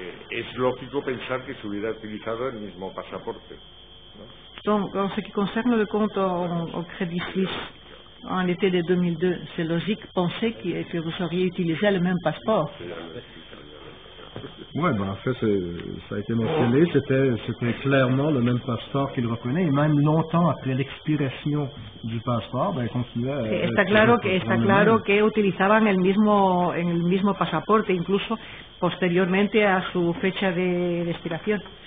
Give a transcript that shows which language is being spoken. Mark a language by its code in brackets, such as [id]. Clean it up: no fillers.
[es] es lógico pensar que se hubiera utilizado el mismo pasaporte, ¿no? [fr] Donc, en ce qui concerne le compte au Crédit Suisse, en l'été de 2002, c'est logique penser que vous auriez utilisé le même passeport. Oui, en fait, ça a été mentionné, c'était clairement le même passeport qu'il reprenait, et même longtemps après l'expiration du passeport, il continuait à... [es] Está claro que utilizaban el mismo pasaporte, incluso posteriormente a su fecha de expiración.